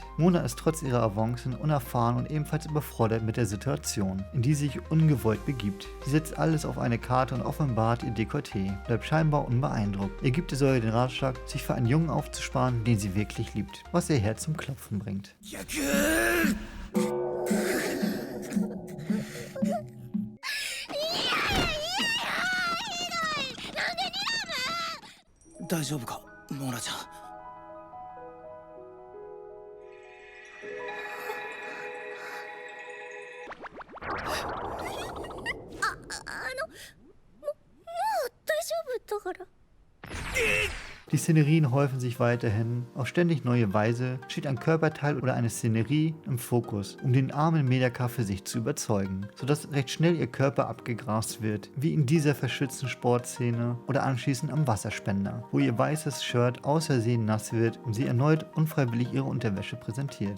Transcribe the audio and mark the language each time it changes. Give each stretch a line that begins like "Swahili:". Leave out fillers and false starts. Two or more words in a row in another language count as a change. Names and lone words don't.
German: Mona ist trotz ihrer Avancen unerfahren und ebenfalls überfordert mit der Situation, in die sie sich ungewollt begibt. Sie setzt alles auf eine Karte und offenbart ihr Dekolleté, bleibt scheinbar unbeeindruckt. Ihr gibt es sogar den Ratschlag, sich für einen Jungen aufzusparen, den sie wirklich liebt, was ihr Herz zum Klopfen bringt.
Japanese: 大丈夫かモナちゃん。大丈夫だから。
German: Die Szenerien häufen sich weiterhin. Auf ständig neue Weise steht ein Körperteil oder eine Szenerie im Fokus, um den armen Medaka für sich zu überzeugen, sodass recht schnell ihr Körper abgegrast wird, wie in dieser verschützten Sportszene oder anschließend am Wasserspender, wo ihr weißes Shirt aus Versehen nass wird und sie erneut unfreiwillig ihre Unterwäsche präsentiert.